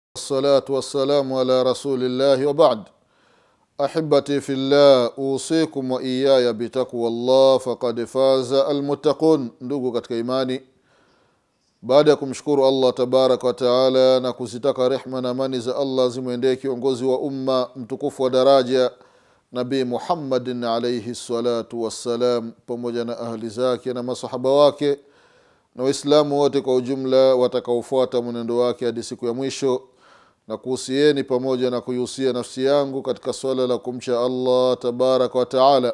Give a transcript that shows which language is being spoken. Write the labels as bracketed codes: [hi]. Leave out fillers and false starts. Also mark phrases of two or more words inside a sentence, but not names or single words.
[ar] والصلاة والسلام على رسول الله وبعد. أحبتي في الله، أوصيكم وإياي بتقوى الله فقد فاز المتقون. [sw] Ndugu katika imani, baada ya kumshukuru Allah [ar] تبارك وتعالى [sw] na kuzitaka rehma na amani za Allah zimwendee kiongozi wa umma mtukufu wa daraja Nabii Muhammadin [ar] عليه الصلاة والسلام, [sw] pamoja na ahli zake na masahaba wake na waislamu wote kwa ujumla watakaofuata mwenendo wake hadi siku ya mwisho, na kuhusieni pamoja na kuihusia nafsi yangu katika swala la kumcha Allah [ar] تبارك وتعالى.